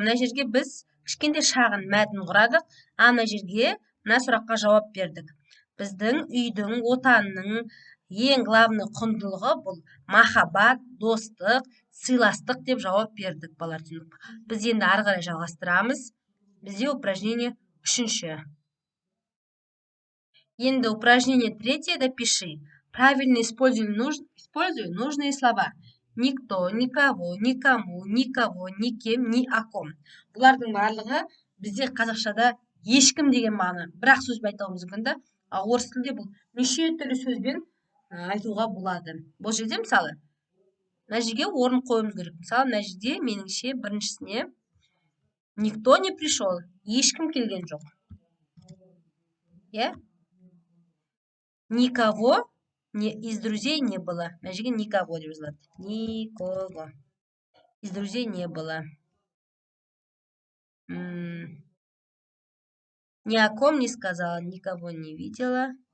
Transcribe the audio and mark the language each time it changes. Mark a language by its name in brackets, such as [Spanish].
[Kazakh] Мына жерге біз кішкентай шағын мәтін құрадық, ана жерге мына сұраққа жауап бердік. Біздің үйдің, отанның ең главный құндылығы бұл махаббат, достық, сыйластық деп жауап бердік, балалар. Біз енді ары қарай жалғастырамыз. Бізде упражнение 3. [Russian] Енді упражнение 3. Допиши. Правильно используй нужные слова. никто, никого, никому, никого, никем, ни о ком. [Kazakh] Бұлардың барлығы бізде қазақшада ешкім деген мағына. Бірақ сөзбен айтуымыз мүмкін да. Ал орыс тілінде бұл неше түрлі сөзбен айтуға болады. Бұл жерде мысалы мына жерге орын қоюымыз керек. Мысалы мына жерде меніңше біріншісіне [Russian] никто не пришел, [Kazakh] ешкім келген жоқ. Иә? [Russian] Никого из друзей не было. [Kazakh] Мына жерге никого деп жазылады. [Russian] Никого. Из друзей не было. Ни о ком не сказала, никого не видела.